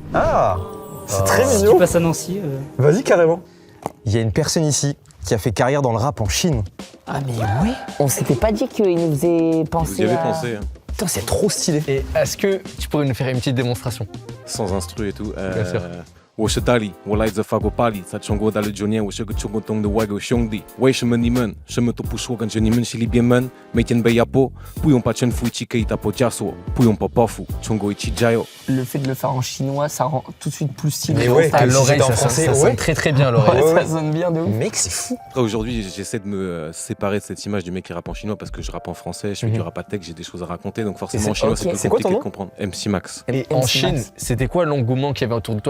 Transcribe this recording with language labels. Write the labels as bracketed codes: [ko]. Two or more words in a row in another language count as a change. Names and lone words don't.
[fr] Ah, c'est très Si tu mignon. passes à Nancy, Vas-y, carrément. Il y a une personne ici qui a fait carrière dans le rap en Chine. Ah mais oui. On s'était pas dit qu'il nous faisait penser Vous y avez à... pensé, hein. Putain, c'est trop stylé. Et est-ce que tu pourrais nous faire une petite démonstration? Sans instru et tout. Bien sûr. [zh] 我是大力，我来自法国巴黎，在中国待了9年，我是个中国东的外国兄弟。为什么你们什么都不说，感觉你们心里边闷，每天被压迫，不用把城府一起给打破枷锁，不用把包袱，中国一起加油。 [fr] Le fait de le faire en chinois, ça rend tout de suite plus stylé. Mais ouais, À que si l'oreille, c'était en ça français, sonne ouais. très très bien à l'oreille. Ouais, ouais. Ça sonne bien de ouf. Mec, c'est fou. Après, aujourd'hui, j'essaie de me séparer de cette image du mec qui rappe en chinois parce que je rappe en français, je fais du rap à tech, j'ai des choses à raconter, donc forcément en chinois c'est plus C'est quoi ton compliqué nom de comprendre. MC Max. Et en Chine, c'était quoi l'engouement qu'il y avait autour de toi?